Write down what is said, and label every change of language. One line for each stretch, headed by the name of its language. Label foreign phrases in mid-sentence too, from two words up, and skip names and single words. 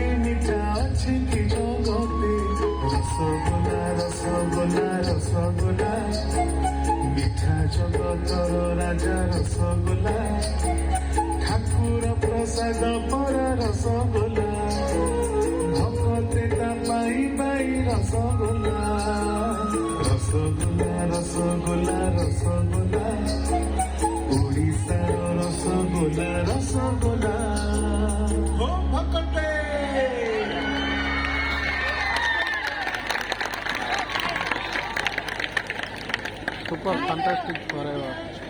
Odia: ମିଠା ଅଛି କି ଜଗତେ ରସଗୋଲା ରସଗୋଲା ରସଗୋଲା ମିଠା ଜଗତର ରାଜା ରସଗୋଲା ଠାକୁର ପ୍ରସାଦ ପରା ରସଗୋଲା ଭକତେ ତା ପାଇ ପାଇ ରସଗୋଲା ରସଗୋଲା ରସଗୋଲା ରସଗୋଲା ଓଡ଼ିଶାର ରସଗୋଲା ରସଗୋଲା ହୋ ଭଗତେ
English: Super fantastic forever.